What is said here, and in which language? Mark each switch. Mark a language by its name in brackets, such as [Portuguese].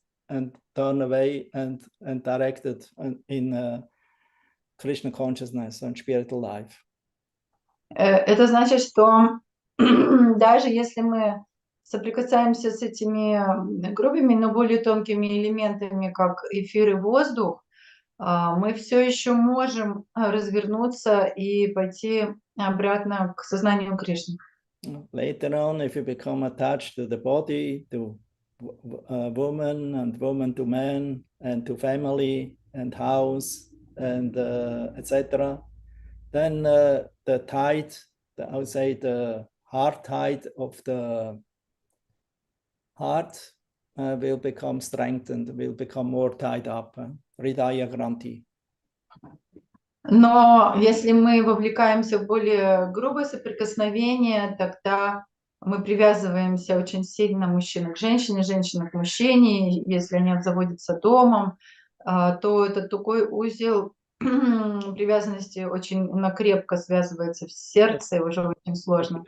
[English] and turn away and direct it in Krishna consciousness and spiritual life. [Russian] Это значит, что даже если мы соприкасаемся с этими грубыми, но более тонкими элементами, как эфир и воздух, мы все еще можем развернуться и пойти обратно к сознанию Кришны. [English] Later on, if you become attached to the body, to woman and woman to man and to family and house and etc., then the tide, I would say the heart tide of the heart will become strengthened, will become more tied up. [Sanskrit] Hridaya Granthi. [Russian] Но если мы вовлекаемся в более грубое соприкосновение, тогда мы привязываемся очень сильно мужчина к женщине, женщина к мужчине. Если они обзаводятся домом, то это такой узел привязанности очень крепко связывается в сердце, и уже очень сложно.